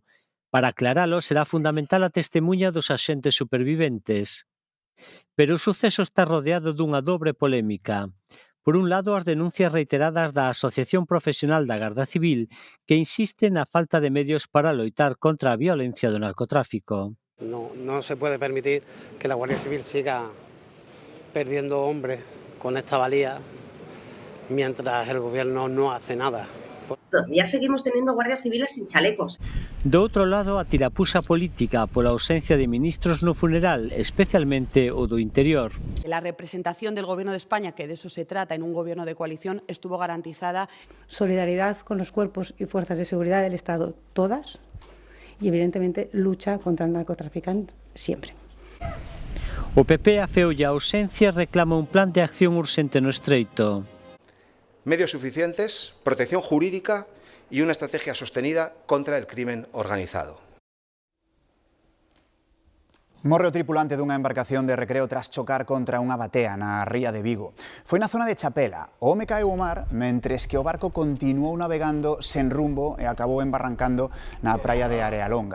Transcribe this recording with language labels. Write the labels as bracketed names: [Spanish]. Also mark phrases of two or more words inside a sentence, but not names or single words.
[Galician] Para aclaralo, será fundamental a testemunha dos axentes superviventes. Pero o suceso está rodeado dunha dobre polémica. Por un lado, as denuncias reiteradas da Asociación Profesional da Garda Civil que insiste na falta de medios para loitar contra a violencia do narcotráfico. [Spanish] No se puede permitir que la Guardia Civil siga perdiendo hombres con esta valía mientras el gobierno no hace nada. todavía seguimos teniendo guardias civiles sin chalecos. [Galician] Do outro lado, a tirapuxa política pola ausencia de ministros no funeral, especialmente o do Interior. [Spanish] La representación del Gobierno de España, que de eso se trata en un gobierno de coalición, estuvo garantizada. Solidaridad con los cuerpos y fuerzas de seguridad del Estado, todas, y evidentemente lucha contra el narcotraficante, siempre. [Galician] O PP afeolle a ausencia e reclama un plan de acción urxente no Estreito. [Spanish] Medios suficientes, protección jurídica y una estrategia sostenida contra el crimen organizado. [Galician] Morre o tripulante dunha embarcación de recreo tras chocar contra unha batea na ría de Vigo. Foi na zona de Chapela. O home caeu ao mar mentres que o barco continuou navegando sen rumbo e acabou embarrancando na praia de Arealonga.